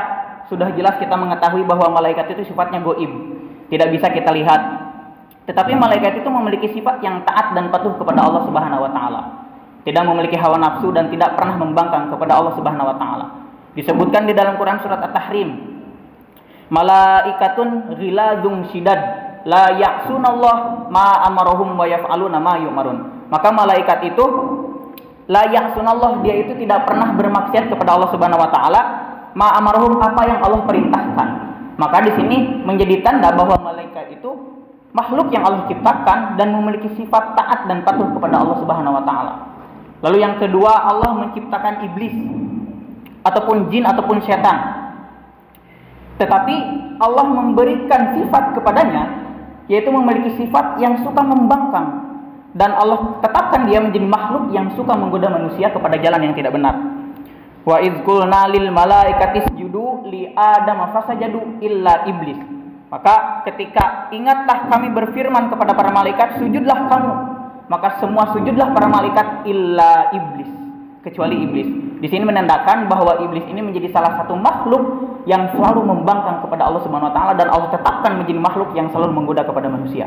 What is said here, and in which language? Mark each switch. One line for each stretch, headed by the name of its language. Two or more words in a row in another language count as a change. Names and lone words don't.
Indonesian: Sudah jelas kita mengetahui bahwa malaikat itu sifatnya gaib, tidak bisa kita lihat. Tetapi malaikat itu memiliki sifat yang taat dan patuh kepada
Arabic: الله سبحانه وتعالى.
Indonesian: Tidak memiliki hawa nafsu dan tidak pernah membangkang kepada
Arabic: الله سبحانه وتعالى.
Indonesian: Disebutkan di dalam Quran surat At-Tahrim,
Arabic: ملائكة غلاظ شداد لا يعصون الله ما أمرهم ويفعلون ما يؤمرون.
Indonesian: Maka malaikat itu
Arabic: لا يعصون الله,
Indonesian: dia itu tidak pernah bermaksiat kepada
Arabic: الله سبحانه وتعالى, ما أمرهم,
Indonesian: apa yang Allah perintahkan. Maka di sini menjadi tanda bahwa malaikat itu makhluk yang Allah ciptakan dan memiliki sifat taat dan patuh kepada
Arabic: الله سبحانه وتعالى.
Indonesian: Lalu yang kedua, Allah menciptakan iblis ataupun jin ataupun setan. Tetapi Allah memberikan sifat kepadanya, yaitu memiliki sifat yang suka membangkang, dan Allah tetapkan dia menjadi makhluk yang suka menggoda manusia kepada jalan yang tidak benar.
Arabic: وإذ قلنا للملائكة اسجدوا لآدم فسجدوا إلا إبليس.
Indonesian: Maka ketika ingatlah kami berfirman kepada para malaikat, sujudlah kamu, maka semua sujudlah para malaikat
Arabic: إلا إبليس,
Indonesian: kecuali iblis. Di sini menandakan bahwa iblis ini menjadi salah satu makhluk yang selalu membangkang kepada
Arabic: الله سبحانه وتعالى,
Indonesian: dan Allah tetapkan menjadi makhluk yang selalu menggoda kepada manusia.